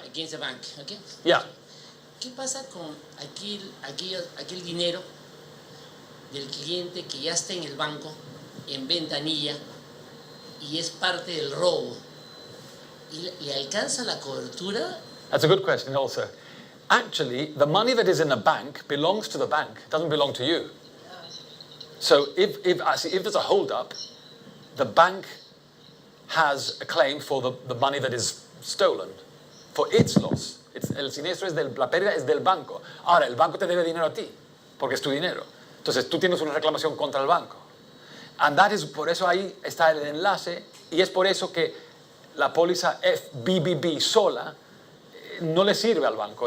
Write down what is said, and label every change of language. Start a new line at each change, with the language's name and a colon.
English: against the bank, ¿ok? yeah.
Spanish: ¿Qué pasa con aquel dinero del cliente que ya está en el banco, en ventanilla, y es parte del robo? ¿Y le alcanza la cobertura?
English: That's a good question also. Actually, the money that is in a bank belongs to the bank. It doesn't belong to you. So if there's a hold-up, the bank has a claim for the money that is stolen, for its loss.
Spanish: El siniestro la pérdida es del banco. Ahora, el banco te debe dinero a ti, porque es tu dinero. Entonces, tú tienes una reclamación contra el banco.
English: And that is,
Spanish: por eso ahí está el enlace, y es por eso que la póliza BBB sola no le sirve al banco.